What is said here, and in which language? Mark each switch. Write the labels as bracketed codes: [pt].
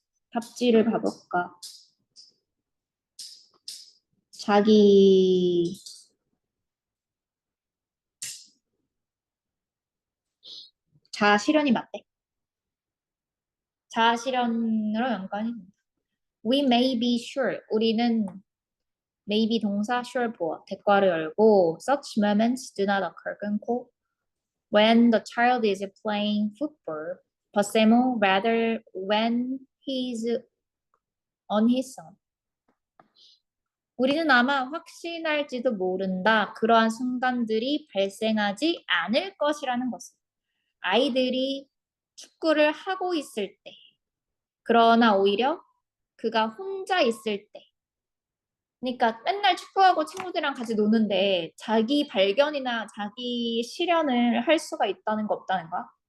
[ko] 답지를 봐볼까? 자기 자아 실현이 맞대. 자아 실현으로 연관이 된다. [en] We may be sure. [ko] 우리는 [en] maybe [ko] 동사 [en] sure [ko] 보어 대괄호 열고 [en] such moments do not occur [ko] 끊고 [en] when the child is playing football but Samuel rather when he's on his own. [ko] 우리는 아마 확신할지도 모른다. 그러한 순간들이 발생하지 않을 것이라는 것을. 아이들이 축구를 하고 있을 때, 그러나 오히려 그가 혼자 있을 때, 그러니까 맨날 축구하고 친구들이랑 같이 노는데 자기 발견이나 자기 실현을 할 수가 있다는 거 없다는 거야?